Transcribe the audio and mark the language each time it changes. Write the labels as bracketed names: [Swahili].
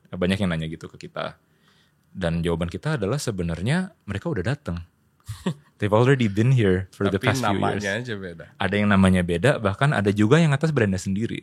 [Indonesian] Banyak yang nanya gitu ke kita. Dan jawaban kita adalah sebenarnya mereka udah datang. [English] They've already been here for the past few years. [Indonesian] Tapi namanya aja beda. Ada yang namanya beda, bahkan ada juga yang atas brandnya sendiri.